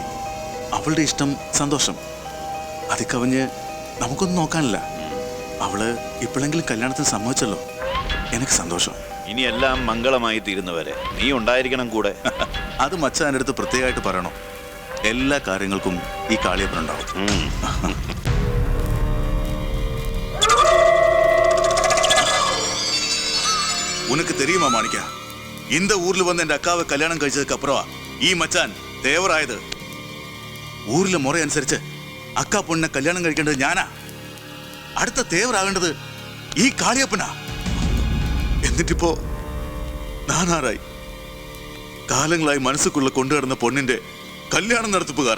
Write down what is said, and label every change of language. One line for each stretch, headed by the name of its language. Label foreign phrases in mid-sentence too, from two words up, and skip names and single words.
Malayalam: അവളുടെ ഇഷ്ടം, സന്തോഷം. അതിക്കവഞ്ഞ് നമുക്കൊന്നും നോക്കാനില്ല. അവള് ഇപ്പോഴെങ്കിലും കല്യാണത്തിന് സമ്മതിച്ചല്ലോ, എനിക്ക് സന്തോഷം. ഇനിയെല്ലാം മംഗളമായി തീരുന്നവരെ നീ ഉണ്ടായിരിക്കണം കൂടെ. അത് മച്ചാൻ്റെ അടുത്ത് പ്രത്യേകമായിട്ട് പറയണോ? എല്ലാ കാര്യങ്ങൾക്കും ഈ കാളിയപ്പനുണ്ടാവും.
Tamil: உனக்கு தெரியுமா மாணிக்கா, இந்த ஊர்ல வந்து என் அக்காவை கல்யாணம் കഴിച്ചதுக்கு அப்புறம்
Malayalam: ഈ മച്ചാൻ തേവറായത്. ഊരിലെ മുറ അനുസരിച്ച് അക്കാ പൊണ്ണിനെ കല്യാണം കഴിക്കേണ്ടത് ഞാനാ. അടുത്ത തേവറാകേണ്ടത് ഈ കാളിയപ്പനാ. എന്നിട്ടിപ്പോ നാനാറായി. കാലങ്ങളായി മനസ്സുക്കുള്ള കൊണ്ടുകിടന്ന പൊണ്ണിന്റെ കല്യാണം നടത്തിപ്പുകാരൻ.